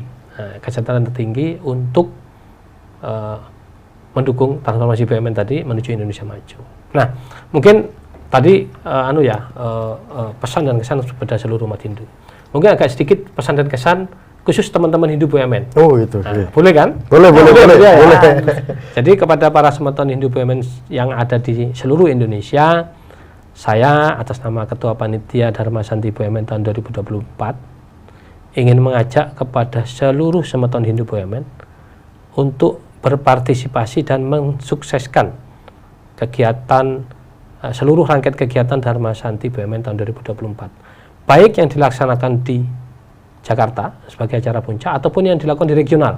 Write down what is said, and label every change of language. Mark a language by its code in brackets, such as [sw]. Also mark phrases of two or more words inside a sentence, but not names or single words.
[id] Kesadaran tertinggi untuk mendukung transformasi BUMN tadi menuju Indonesia maju. Nah, mungkin tadi pesan dan kesan kepada seluruh umat Hindu. Mungkin agak sedikit pesan dan kesan khusus teman-teman Hindu BUMN. Oh itu. Boleh kan? Boleh. Jadi kepada para semeton Hindu BUMN yang ada di seluruh Indonesia, Saya atas nama Ketua Panitia Dharma Santi BUMN tahun 2024 ingin mengajak kepada seluruh semeton Hindu BUMN untuk berpartisipasi dan mensukseskan kegiatan seluruh rangkaian kegiatan Dharma Santi BUMN tahun 2024, baik yang dilaksanakan di Jakarta sebagai acara puncak ataupun yang dilakukan di regional.